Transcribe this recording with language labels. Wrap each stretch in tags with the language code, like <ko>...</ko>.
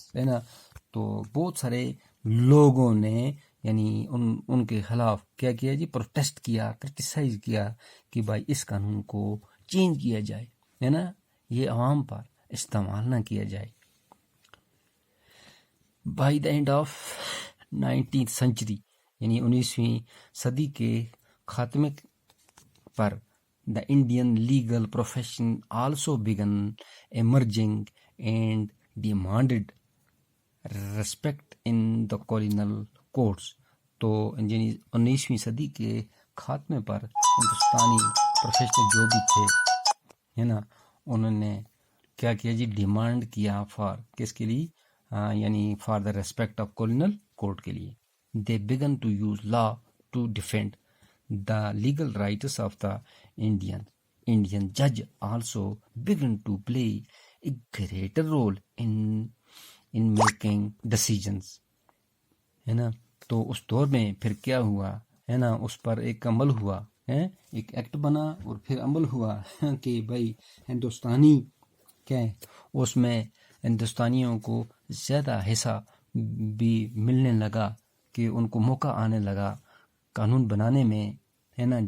<ur>ہے نا، تو بہت سارے لوگوں نے یعنی ان کے خلاف کیا کیا جی، پروٹیسٹ کیا، کرٹیسائز کیا کہ بھائی اس قانون کو چینج کیا جائے، ہے نا، یہ عوام پر استعمال نہ کیا جائے.</ur> <en>by the end of 19th century</en> <ur>یعنی 19ویں صدی کے خاتمے پر</ur> <en>the Indian legal profession also began emerging and demanded respect in the colonial courts.</en> <ur>تو یعنی 19ویں صدی کے خاتمے پر ہندوستانی پروفیشنل جو بھی تھے، ہے نا، انہوں نے کیا کیا جی، ڈیمانڈ کیا فار کس کے لیے، یعنی</ur> <en>for the respect of colonial court</en> <ur>کے لیے.</ur> <en>They began to use law to defend the legal rights of the Indian judge also began to play a greater role in making decisions.</en> <ur>ہے نا، تو اس دور میں پھر کیا ہوا ہے نا، اس پر ایک عمل ہوا ہے، ایک ایکٹ بنا اور پھر عمل ہوا کہ بھائی ہندوستانی کیا ہے، اس میں ہندوستانیوں کو زیادہ حصہ بھی ملنے لگا کہ ان کو موقع آنے لگا قانون بنانے میں، ہے نا.</ur>